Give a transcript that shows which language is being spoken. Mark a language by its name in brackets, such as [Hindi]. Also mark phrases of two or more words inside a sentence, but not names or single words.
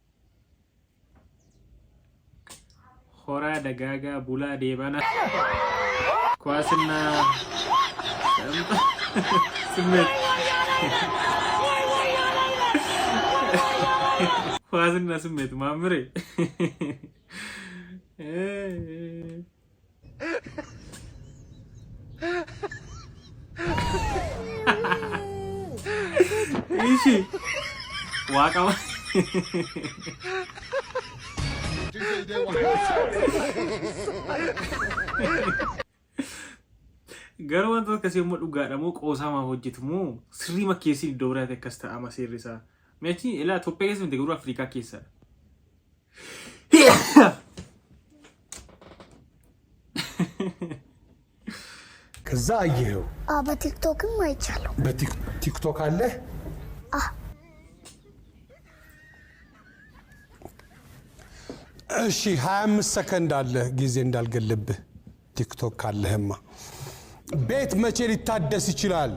[Amharic] ሆራ ደጋጋ ቡላ ዴባና ኳስና ስሜት ኳስና ስሜት ማምሬ [Oromo] Ishi Wakama Garuu wantoota akkasii immoo dhugaadha moo qoosamaa hojjetu moo sirrii makkeessiin iddoo biraatti akkas ta'ama seerri isaa. Meetii ilaa Itoophiyaa keessa miti garuu Afrikaa keessadha. [Amharic] ከዛ አየኸው? በቲክቶክም አይቻለሁ። በቲክቶክ አለ? እሺ 25 ሰከንድ አለ ጊዜ እንዳልገልብህ። ቲክቶክ ካለህማ ቤት መቼ ሊታደስ ይችላል?